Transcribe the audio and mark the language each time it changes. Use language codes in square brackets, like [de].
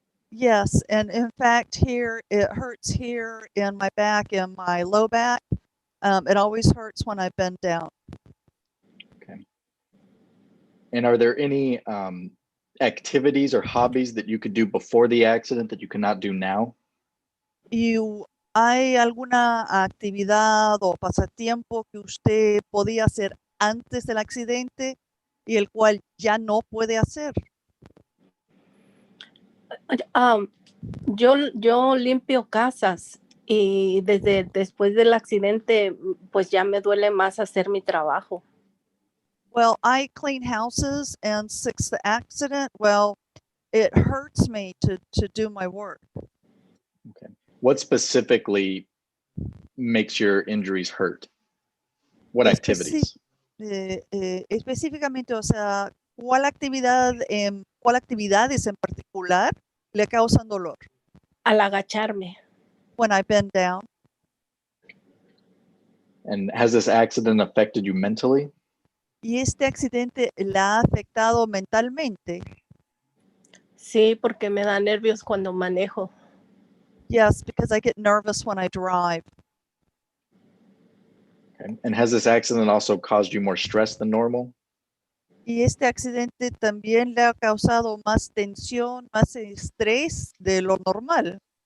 [en] Yes, and in fact, here it hurts here in my back and my low back. It always hurts when I bend down. And are there any activities or hobbies that you could do before the accident that you cannot do now? [es] ¿Y hay alguna actividad o pasatiempo que usted podía hacer antes del accidente y el cual ya no puede hacer? Yo limpio casas y desde después del accidente, pues ya me duele más hacer mi trabajo. [en] Well, I clean houses, and since the accident, well, it hurts me to do my work. What specifically makes your injuries hurt? What activities? [es] Específicamente, o sea, ¿cuál actividades en particular le causan dolor? Al agacharme. [en] When I bend down. And has this accident affected you mentally? [es] ¿Y este accidente la ha afectado mentalmente? Sí, porque me da nervios cuando manejo. [en] Yes, because I get nervous when I drive. Okay. And has this accident also caused you more stress than normal? [es] ¿Y este accidente también le ha causado más tensión, más estrés de lo normal?